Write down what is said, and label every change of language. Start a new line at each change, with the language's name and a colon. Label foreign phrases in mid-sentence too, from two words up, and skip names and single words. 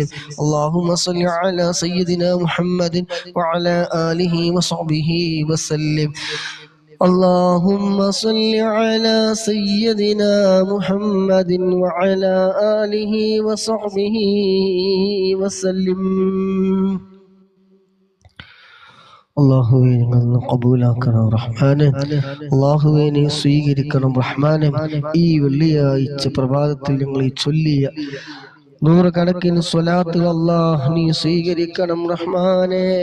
Arabic: اللهم صل على سيدنا محمد وعلى آله وصحبه وسلم. اللهم صل على سيدنا محمد وعلى آله وصحبه وسلم.
Malayalam: അള്ളാഹുവേ ഞങ്ങൾ കബൂലാക്കണം റഹ്മാനെ. അള്ളാഹുവേ നീ സ്വീകരിക്കണം റഹ്മാനെ. ഈ വെള്ളിയാഴ്ച പ്രഭാതത്തിൽ ഞങ്ങൾ ഈ ചൊല്ലിയ നൂറുകണക്കിന് സ്വലാത്തുകൾ അല്ലാഹ് നീ സ്വീകരിക്കണം റഹ്മാനേ.